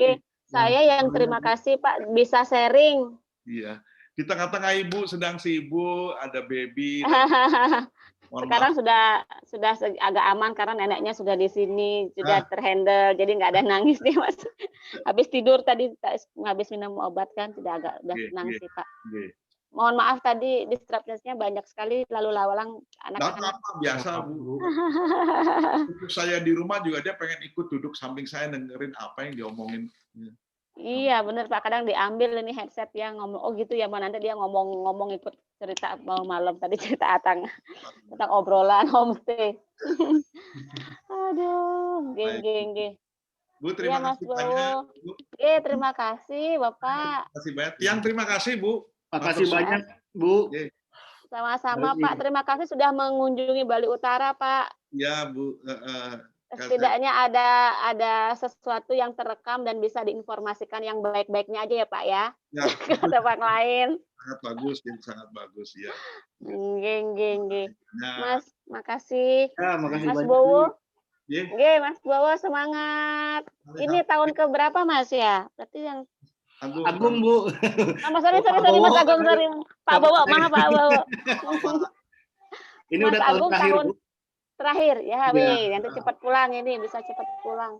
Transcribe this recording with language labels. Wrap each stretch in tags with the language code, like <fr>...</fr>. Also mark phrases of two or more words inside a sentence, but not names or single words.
<id>Saya yang terima kasih Pak bisa sharing. Iya. Di tengah-tengah Ibu sedang sibuk, ada baby. Mohon maaf. Sekarang sudah agak aman karena neneknya sudah di sini, sudah Ah, terhandle, jadi nggak ada nangis nih Mas. Habis tidur tadi, habis minum obat kan, udah nggih, tenang nggih, sih Pak. nggih. Mohon maaf tadi distractions-nya banyak sekali lalu lalang Nggak anak-anak. apa-apa, biasa Apa-apa, Bu. Bu. Untuk saya di rumah juga dia pengen ikut duduk samping saya dengerin apa yang diomongin. Iya bener Pak, kadang diambil ini headset ya ngomong, oh gitu ya Mbak, nanti dia ngomong ikut cerita malam tadi cerita tentang obrolan homestay. Aduh, nggih Baik, nggih Bu. nggih. Bu, Iya terima Mas kasih banyak. Bowo. Bu, Oke, terima kasih Bapak. terima kasih banyak. Tiang, terima kasih Bu. Makasih</id> <jv>Matur suwun.</jv> <id>banyak, Bu. Nggih. Sama-sama Dari Pak, terima kasih sudah mengunjungi Bali Utara Pak. Ya Bu, Setidaknya ada sesuatu yang terekam dan bisa diinformasikan yang baik-baiknya aja ya Pak ya, ya, ke tempat lain. sangat bagus, ini sangat bagus ya. Nggih nggih nggih. Nah, Mas, makasih. Ya, makasih Mas banyak, Bu. Bowo, nggih, nggih Mas Bowo semangat. Ini tahun ke berapa Mas ya? Berarti yang Agung, Bu. sorry Oh, Pak sorry Mas Bowo. Agung, sorry. Pak Bowo, maaf Pak Bowo. Ini Mas udah tahun Agung terakhir, tahun Bu. terakhir ya, Iya. wih, nanti cepat pulang ini, bisa cepat pulang.</id>